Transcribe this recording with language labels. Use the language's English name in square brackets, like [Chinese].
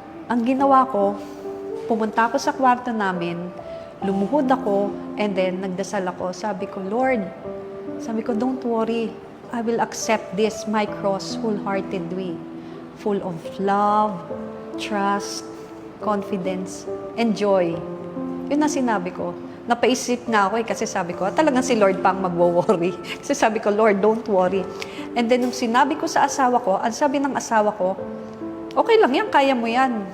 [Filipino] Ang ginawa ko, pumunta ako sa kwarto namin, lumuhod ako, [English] and then [Filipino] nagdasal ako. Sabi ko, [English] Lord, don't worry. I will accept this, my cross, wholeheartedly. Full of love, trust, confidence, and joy. [Filipino] Yun ang sinabi ko. Napaisip nga ako kasi sabi ko, talagang si Lord pang magwo-worry. Kasi sabi ko, [English] Lord, don't worry. And then [Filipino] nung sinabi ko sa asawa ko, ang sabi ng asawa ko, okay lang yan, kaya mo yan.